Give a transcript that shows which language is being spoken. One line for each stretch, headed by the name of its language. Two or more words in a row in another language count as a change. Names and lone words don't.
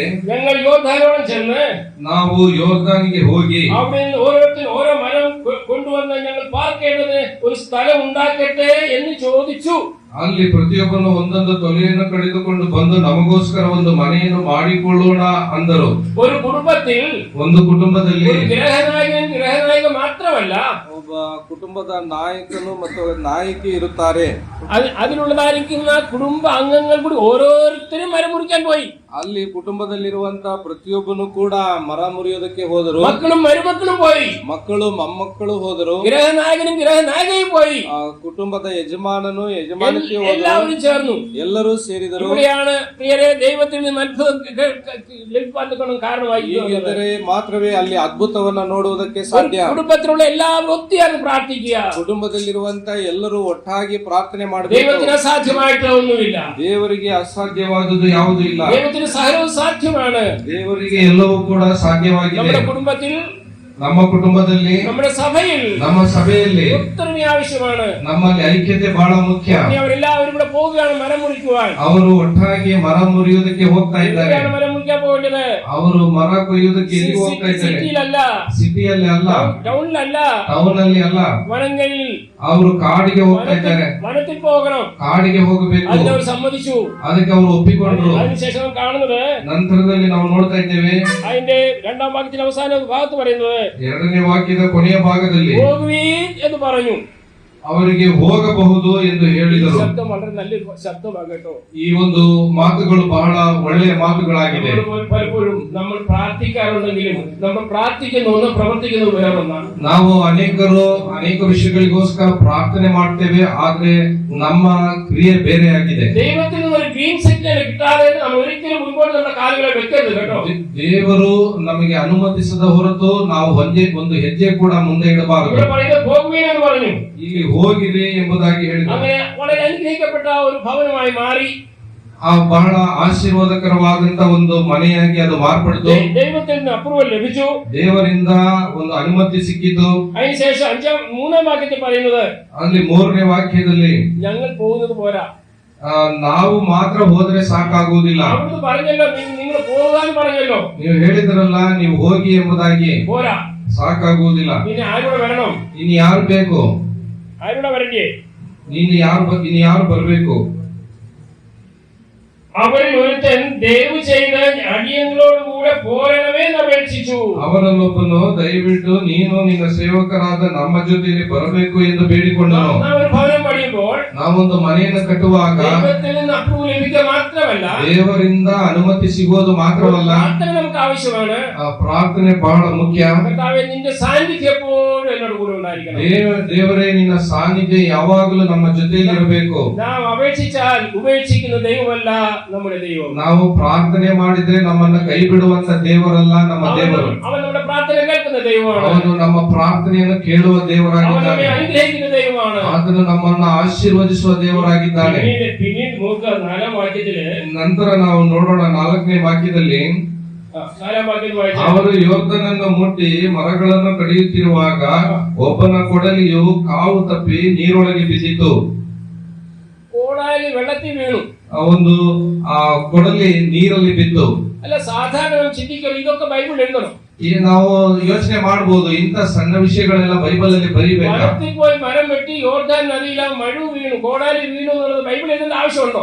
Malayalam: ഞങ്ങൾ യോർദാനോളം ചെന്ന്
Kannada: ನಾವು ಯೋರ್ದಾನಿಗೆ ಹೋಗಿ
Malayalam: അവിടെ ഓരോരുത്തരും ഓരോ മരം കൊണ്ടുവന്ന് ഞങ്ങൾ പാർക്കേണ്ടത് ഒരു സ്ഥലം ഉണ്ടാക്കട്ടെ എന്ന് ചോദിച്ചു.
Kannada: ಅಲ್ಲಿ ಪ್ರತಿಯೊಬ್ಬನು ಒಂದೊಂದು ತೊಲೆಯನ್ನು ಕಡಿದುಕೊಂಡು ಬಂದು ನಮಗೋಸ್ಕರ ಒಂದು ಮನೆಯನ್ನು ಮಾಡಿಕೊಳ್ಳೋಣ ಅಂದರು.
Malayalam: ഒരു കുടുംബത്തിൽ
Kannada: ಒಂದು ಕುಟುಂಬದಲ್ಲಿ ಗೃಹನಾಯಕ ಮಾತ್ರವಲ್ಲ, ಒಬ್ಬ ಕುಟುಂಬದ ನಾಯಕನು ಮತ್ತು ನಾಯಕಿ ಇರುತ್ತಾರೆ.
Malayalam: അതിലുള്ളതായിരിക്കുന്ന കുടുംബ അംഗങ്ങൾ കൂടി ഓരോരുത്തരും മരം മുറിക്കാൻ പോയി.
Kannada: ಅಲ್ಲಿ ಕುಟುಂಬದಲ್ಲಿರುವಂತ ಪ್ರತಿಯೊಬ್ಬನು ಕೂಡ ಮರ ಮುರಿಯೋದಕ್ಕೆ ಹೋದರು.
Malayalam: മക്കളും മരുമക്കളും പോയി.
Kannada: ಮಕ್ಕಳು ಮೊಮ್ಮಕ್ಕಳು ಹೋದರು.
Malayalam: ഗൃഹനായകനും ഗൃഹനായികയും പോയി.
Kannada: ಆ ಕುಟುಂಬದ ಯಜಮಾನನು ಯಜಮಾನತಿ ಹೋದರು.
Malayalam: എല്ലാവരും ചേർന്നു.
Kannada: ಎಲ್ಲರೂ ಸೇರಿದರು.
Malayalam: ഇവിടെയാണ് പ്രിയരേ ദൈവത്തിൽ നിന്ന് അത്ഭുതം ലഭിക്കാൻ കാരണമായി.
Kannada: ಹೀಗಿದ್ದರೆ ಮಾತ್ರವೇ ಅಲ್ಲಿ ಅದ್ಭುತವನ್ನ ನೋಡುವುದಕ್ಕೆ ಸಾಧ್ಯ.
Malayalam: കുടുംബത്തിലുള്ള എല്ലാവരും ഒത്തുചേർന്ന് പ്രാർത്ഥിക്കുക.
Kannada: ಕುಟುಂಬದಲ್ಲಿರುವಂತ ಎಲ್ಲರೂ ಒಟ್ಟಾಗಿ ಪ್ರಾರ್ಥನೆ ಮಾಡಬೇಕು.
Malayalam: ദൈവത്തിന് അസാധ്യമായിട്ട് ഒന്നുമില്ല.
Kannada: ದೇವರಿಗೆ ಅಸಾಧ್ಯವಾದುದು ಯಾವುದೂ ಇಲ್ಲ.
Malayalam: ദൈവത്തിന് സകലവും സാധ്യമാണ്.
Kannada: ದೇವರಿಗೆ ಎಲ್ಲವೂ ಕೂಡ ಸಾಧ್ಯವಾಗಿದೆ.
Malayalam: നമ്മുടെ കുടുംബത്തിൽ,
Kannada: ನಮ್ಮ ಕುಟುಂಬದಲ್ಲಿ,
Malayalam: നമ്മുടെ സഭയിൽ,
Kannada: ನಮ್ಮ ಸಭೆಯಲ್ಲಿ
Malayalam: ഒത്തൊരുമ ആവശ്യമാണ്.
Kannada: ನಮ್ಮಲ್ಲಿ ಐಕ್ಯತೆ ಬಹಳ ಮುಖ್ಯ.
Malayalam: അവരെല്ലാവരും കൂടെ പോവുകയാണ് മരം മുറിക്കുവാൻ.
Kannada: ಅವರು ಒಟ್ಟಾಗಿ ಮರ ಮುರಿಯುವುದಕ್ಕೆ ಹೋಗ್ತಾ ಇದ್ದಾರೆ.
Malayalam: മരം മുറിക്കാൻ പോകേണ്ടത്
Kannada: ಅವರು ಮರ ಕೊಯ್ಯುವುದಕ್ಕೆ ಎಲ್ಲಿ ಹೋಗ್ತಾ ಇದ್ದಾರೆ?
Malayalam: സിറ്റിയിലല്ല,
Kannada: ಸಿಟಿಯಲ್ಲಿ ಅಲ್ಲ,
Malayalam: ടൗണിലല്ല,
Kannada: ಟೌನ್ ಅಲ್ಲಿ ಅಲ್ಲ,
Malayalam: വനങ്ങളിൽ.
Kannada: ಅವರು ಕಾಡಿಗೆ ಹೋಗ್ತಾ ಇದ್ದಾರೆ.
Malayalam: വനത്തിൽ പോകണം.
Kannada: ಕಾಡಿಗೆ ಹೋಗಬೇಕು.
Malayalam: അതിനവർ സമ്മതിച്ചു.
Kannada: ಅದಕ್ಕೆ ಅವರು ಒಪ್ಪಿಕೊಂಡ್ರು.
Malayalam: അതിനുശേഷം കാണുന്നത്,
Kannada: ನಂತರದಲ್ಲಿ ನಾವು ನೋಡ್ತಾ ಇದ್ದೇವೆ,
Malayalam: അതിന്റെ രണ്ടാം വാക്യത്തിന്റെ അവസാന ഭാഗത്ത് പറയുന്നത്,
Kannada: ಎರಡನೇ ವಾಕ್ಯದ ಕೊನೆಯ ಭಾಗದಲ್ಲಿ
Malayalam: പോകുവീൻ എന്ന് പറഞ്ഞു.
Kannada: ಅವರಿಗೆ ಹೋಗಬಹುದು ಎಂದು ಹೇಳಿದರು.
Malayalam: ശബ്ദം വളരെ നല്ലൊരു ശബ്ദമാണ് കേട്ടോ.
Kannada: ಈ ಒಂದು ಮಾತುಗಳು ಬಹಳ ಒಳ್ಳೆಯ ಮಾತುಗಳಾಗಿದೆ.
Malayalam: പലപ്പോഴും നമ്മൾ പ്രാർത്ഥിക്കാറുണ്ടെങ്കിലും നമ്മൾ പ്രാർത്ഥിക്കുന്ന ഒന്ന് പ്രവർത്തിക്കുന്നത് വേറൊന്നാണ്.
Kannada: ನಾವು ಅನೇಕ ವಿಷಯಗಳಿಗೋಸ್ಕರ ಪ್ರಾರ್ಥನೆ ಮಾಡ್ತೇವೆ, ಆದ್ರೆ ನಮ್ಮ ಕ್ರಿಯೆ ಬೇರೆಯಾಗಿದೆ.
Malayalam: ദൈവത്തിൽ നിന്ന് ഒരു ഗ്രീൻ സിഗ്നൽ കിട്ടാതെ നമ്മൾ ഒരിക്കലും മുൻപോട്ട് നമ്മുടെ കാലുകളെ വെക്കരുത് കേട്ടോ.
Kannada: ದೇವರು ನಮಗೆ ಅನುಮತಿಸದ ಹೊರತು ನಾವು ಒಂದು ಹೆಜ್ಜೆ ಕೂಡ ಮುಂದೆ ಇಡಬಾರದು.
Malayalam: ഇവിടെ പറയുന്നത് പോകുവീൻ എന്ന് പറഞ്ഞു.
Kannada: ಇಲ್ಲಿ ಹೋಗಿರಿ ಎಂಬುದಾಗಿ ಹೇಳಿದರು.
Malayalam: അങ്ങനെ വളരെ അനുഗ്രഹിക്കപ്പെട്ട ഒരു ഭവനമായി മാറി.
Kannada: ಆ ಬಹಳ ಆಶೀರ್ವಾದಕರವಾದಂತ ಒಂದು ಮನೆಯಾಗಿ ಅದು ಮಾರ್ಪಡಿತು.
Malayalam: ദൈവത്തിൽ നിന്ന് അപ്രൂവൽ ലഭിച്ചു,
Kannada: ದೇವರಿಂದ ಒಂದು ಅನುಮತಿ ಸಿಕ್ಕಿತು.
Malayalam: അതിനുശേഷം മൂന്നാം വാക്യത്തിൽ പറയുന്നത്,
Kannada: ಅಲ್ಲಿ 3ನೇ ವಾಕ್ಯದಲ್ಲಿ
Malayalam: ഞങ്ങൾ പോകുന്നത് പോരാ,
Kannada: ನಾವು ಮಾತ್ರ ಹೋದ್ರೆ ಸಾಕಾಗುವುದಿಲ್ಲ.
Malayalam: അവിടുന്ന് പറഞ്ഞല്ലോ നിങ്ങൾ പോകാൻ പറഞ്ഞല്ലോ,
Kannada: ನೀವು ಹೇಳಿದ್ರಲ್ಲ ನೀವು ಹೋಗಿ ಎಂಬುದಾಗಿ,
Malayalam: പോരാ,
Kannada: ಸಾಕಾಗುವುದಿಲ್ಲ.
Malayalam: പിന്നെ ആരുടെ വരണം,
Kannada: ಇನ್ನು ಯಾರು ಬೇಕು,
Malayalam: ആരുടെ വരണ്ടേ,
Kannada: ಇನ್ನು ಯಾರು ಬರಬೇಕು.
Malayalam: അവരിൽ ഒരുത്തൻ ദയവ് ചെയ്ത് അടിയങ്ങളോടുകൂടെ പോരണമേ എന്ന് അപേക്ഷിച്ചു.
Kannada: ಅವರಲ್ಲೊಬ್ಬನು ದಯವಿಟ್ಟು ನೀನು ನಿನ್ನ ಸೇವಕರಾದ ನಮ್ಮ ಜೊತೆಯಲ್ಲಿ ಬರಬೇಕು ಎಂದು ಬೇಡಿಕೊಂಡನು.
Malayalam: നാം ഒരു ഭവനം പണിയുമ്പോൾ
Kannada: ನಾವೊಂದು ಮನೆಯನ್ನು ಕಟ್ಟುವಾಗ
Malayalam: ദൈവത്തിൽ നിന്ന് അപ്രൂവൽ ലഭിക്കുക മാത്രമല്ല,
Kannada: ದೇವರಿಂದ ಅನುಮತಿ ಸಿಗೋದು ಮಾತ್ರವಲ್ಲ,
Malayalam: പ്രാർത്ഥന നമുക്ക് ആവശ്യമാണ്.
Kannada: ಆ ಪ್ರಾರ್ಥನೆ ಬಹಳ ಮುಖ್ಯ.
Malayalam: കർത്താവേ, നിന്റെ സാന്നിധ്യം എപ്പോഴും എന്നോട് കൂടെ ഉണ്ടായിരിക്കണം.
Kannada: ದೇವರೇ ನಿನ್ನ ಸಾನ್ನಿಧ್ಯ ಯಾವಾಗಲೂ ನಮ್ಮ ಜೊತೆಯಲ್ಲಿ ಇರಬೇಕು.
Malayalam: നാം അപേക്ഷിച്ചാൽ ഉപേക്ഷിക്കുന്ന ദൈവമല്ല നമ്മുടെ ദൈവം.
Kannada: ನಾವು ಪ್ರಾರ್ಥನೆ ಮಾಡಿದ್ರೆ ನಮ್ಮನ್ನ ಕೈ ಬಿಡುವಂತ ದೇವರಲ್ಲ ನಮ್ಮ ದೇವರು.
Malayalam: അവൻ നമ്മുടെ പ്രാർത്ഥന കേൾക്കുന്ന ദൈവമാണ്.
Kannada: ಅವನು ನಮ್ಮ ಪ್ರಾರ್ಥನೆಯನ್ನು ಕೇಳುವ
Malayalam: അവൻ
Kannada: ದೇವರಾಗಿದ್ದಾನೆ.
Malayalam: നമ്മെ അനുഗ്രഹിക്കുന്ന ദൈവമാണ്.
Kannada: ಆತನು ನಮ್ಮನ್ನ ಆಶೀರ್ವದಿಸುವ ದೇವರಾಗಿದ್ದಾನೆ.
Malayalam: പിന്നീട് നോക്കുക, 4ാം വാക്യത്തില്,
Kannada: ನಂತರ ನಾವು ನೋಡೋಣ 4ನೇ ವಾಕ್ಯದಲ್ಲಿ,
Malayalam: 4ാം വാക്യം വായിച്ചാൽ,
Kannada: ಅವರು ಯೋರ್ದನನ್ನು ಮುಟ್ಟಿ ಮರಗಳನ್ನು ಕಡಿಯುತ್ತಿರುವಾಗ ಒಬ್ಬನ ಕೊಡಲಿಯು ಕಾವು ತಪ್ಪಿ ನೀರೊಳಗೆ ಬಿದ್ದಿತು.
Malayalam: കോടാലി വെള്ളത്തിൽ വീണു.
Kannada: ಒಂದು ಆ ಕೊಡಲಿ ನೀರಲ್ಲಿ ಬಿತ್ತು.
Malayalam: അല്ല, സാധാരണ നാം ചിന്തിക്കണം, ഇതൊക്കെ ബൈബിൾ എഴുതണം.
Kannada: ಈ ನಾವು ಯೋಚನೆ ಮಾಡಬಹುದು, ಇಂತ ಸಣ್ಣ ವಿಷಯಗಳೆಲ್ಲ ಬೈಬಲ್ ಅಲ್ಲಿ ಬರೀಬೇಕಾ?
Malayalam: വനത്തിൽ പോയി മരം വെട്ടി യോർദാൻ നദിയില മഴു വീണു, കോടാലി വീണു എന്നുള്ളത് ബൈബിൾ എഴുതേണ്ട ആവശ്യമുണ്ടോ?